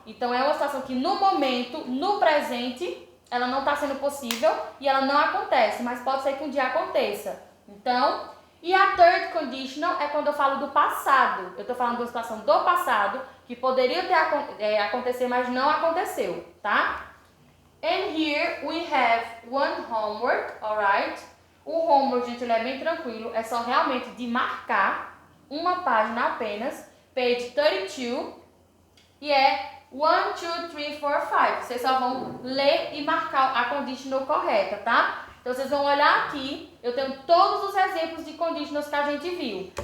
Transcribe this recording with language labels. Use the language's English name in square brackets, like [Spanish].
[Portuguese] Então, é uma situação que no momento, no presente, ela não está sendo possível e ela não acontece, mas pode ser que um dia aconteça. Então, e a third conditional é quando eu falo do passado. Eu estou falando de uma situação do passado que poderia acontecer, mas não aconteceu, tá? [English] And here we have one homework, alright? [Portuguese] O homework, gente, ele é bem tranquilo, é só realmente de marcar uma página apenas, page 32, e é 1, 2, 3, 4, 5. Vocês só vão ler e marcar a conditional correta, tá? Então, vocês vão olhar aqui, eu tenho todos os exemplos de conditionals que a gente viu.